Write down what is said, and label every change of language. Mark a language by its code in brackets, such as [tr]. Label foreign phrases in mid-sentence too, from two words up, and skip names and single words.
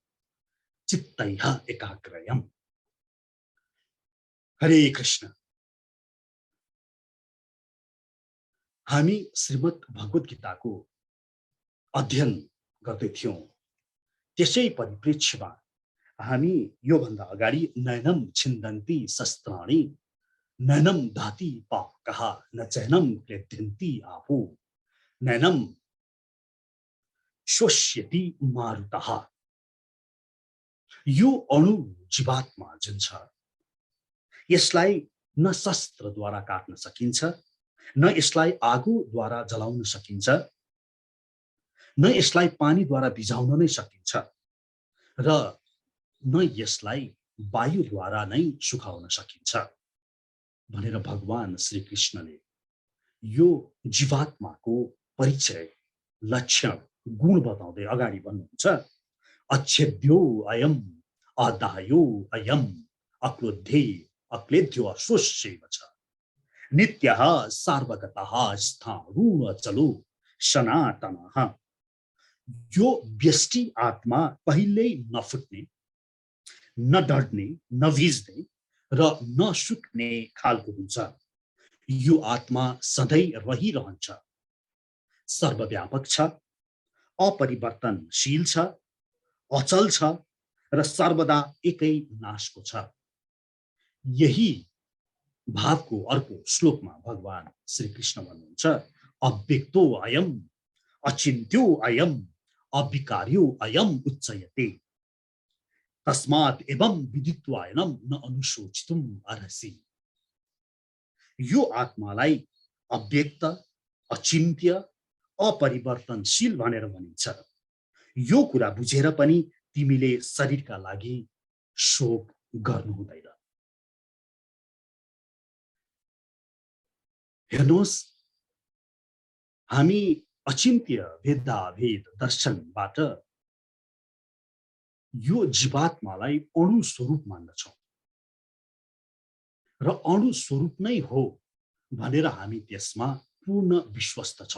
[sa] चित्तैः एकाग्रयम्। हरे कृष्ण। [ne] हामी श्रीमद् भगवत गीताको अध्ययन गर्दै थियौं। त्यसै परिप्रेक्ष्यमा हामी योभन्दा अगाडि [sa] नयनम छिन्दन्ति शस्त्राणि नयनम धाति पावकः न चैनम क्लेद्यन्ति आपो नयनम शोष्यति मारुतः। [ne] यो अणु जीवात्मा जुन छ यसलाई न शस्त्रद्वारा काट्न सकिन्छ, न यसलाई आगोद्वारा जलाउन सकिन्छ, न यसलाई पानीद्वारा भिजाउन नै सकिन्छ र न यसलाई वायुद्वारा नै सुकाउन सकिन्छ भनेर भगवान श्री कृष्णले यो जीवात्माको परिचय, लक्षण, गुण बताउँदै अगाडि भन्नुहुन्छ। [sa] अच्छेद्यो अयम अदायो अयम अक्रोध्ये अक्लेद्यो अशोष्यैव च नित्यः सार्वगतः स्थाणुअचलो सनातनः। [ne] यो व्यष्टि आत्मा कहिल्यै नफुट्ने, न डढ्ने, न भिज्ने र न सुक्ने खालको हुन्छ। यो आत्मा सधैँ रहिरहन्छ, सर्वव्यापक छ, अपरिवर्तनशील छ, अचल छ र सर्वदा एकै नाशको छ। यही भावको अर्को श्लोकमा भगवान श्री कृष्ण भन्नुहुन्छ [sa] अव्यक्तो अयम अचिन्त्यो अयम अविकार्यो अयम उच्चयते तस्मात् एवं विदित्वायनम न अनुशोचितुम अर्हसि। [ne] यो आत्मालाई अव्यक्त, अचिन्त्य, अपरिवर्तनशील भनेर भनिन्छ। यो कुरा बुझेर पनि तिमीले शरीरका लागि शोक गर्नु हुँदैन। हेर्नुहोस्, हामी अचिन्त्य भेदाभेद दर्शनबाट यो जीवात्मालाई अणु स्वरूप मान्दछौं र अणु स्वरूप नै हो भनेर हामी त्यसमा पूर्ण विश्वस्त छौं।